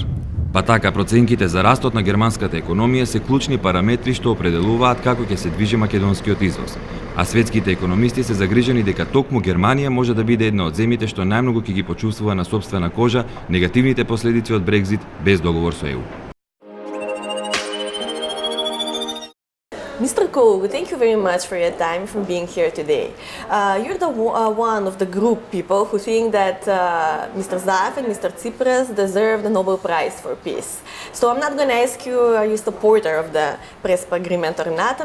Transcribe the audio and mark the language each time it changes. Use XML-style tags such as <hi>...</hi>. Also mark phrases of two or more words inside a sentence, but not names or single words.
<mk>Па така, проценките за растот на германската економија се клучни параметри што определуваат како ќе се движи македонскиот извоз. А светските економисти се загрижени дека токму Германија може да биде една од земјите што најмногу ќе ги почувствува на сопствена кожа негативните последици од Брекзит без договор со ЕУ.</mk> <en>Mr. Kog, thank you very much for your time for being here today. You're one of the group people who think that Mr. Zaev and Mr. Tsipras deserve the Nobel Prize for Peace. So I'm not going to ask you, are you a supporter of the Prespa agreement or not?</en>